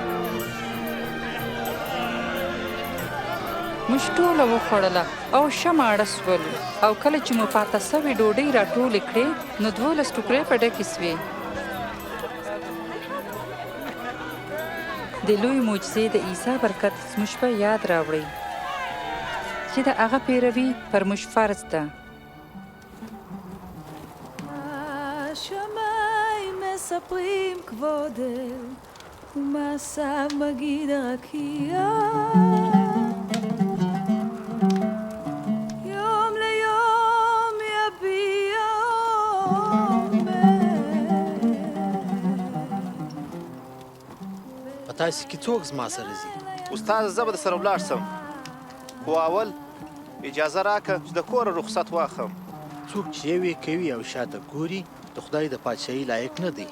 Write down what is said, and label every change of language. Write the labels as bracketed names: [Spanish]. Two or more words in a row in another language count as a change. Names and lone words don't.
[Pashto] موږ ټوله وخوړله او ښه ماړه شول، او کله چې مو پاته سوې ډوډۍ راټولې کړې نو 12 ټوکرې په ډکې سوې. د لوی معجزې د عیسی برکت زموږ په یاد راوړئ چې د هغه پیروي پر موږ فرض ده. [Hebrew] מספרים כבודך ומעשיו מגיד הרקיע יום ליום יביע [Pashto] په تاسې کې څوک زما سره ځي؟ استاد زه به درسره ولاړ سم، خو اول اجازه راکړه چې د کوره رخصت واخلم. څوک چې یوې کوي او شاته ګوري د خدای د پادشاهۍ لایق نه دی.